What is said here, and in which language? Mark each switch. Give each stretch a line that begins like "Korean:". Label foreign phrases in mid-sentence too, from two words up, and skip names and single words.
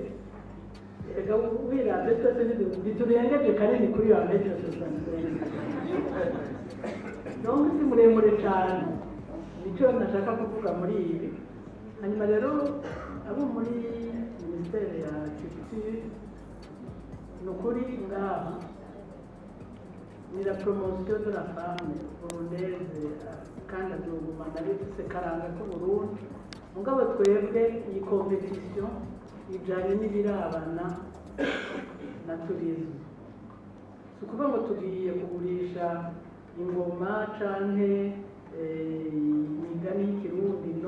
Rundi: Ega wirabye twese biturengeje kanini kuri ya metre 65 donc si muremure cyane. Nicyo nashaka kuvuga muri ibi. Hanyuma rero abo muri ministere ya culture nukuri ngaha ni
French: la promotion de la femme burundaise
Rundi: kandi azogumana ari karanga ko Burundi. Mugabo twebwe iyi competition ijanye n'ibirabana na tourisme. Sukuvuga ngo tugiye kugurisha ingoma canke imigani y'ikirundi no.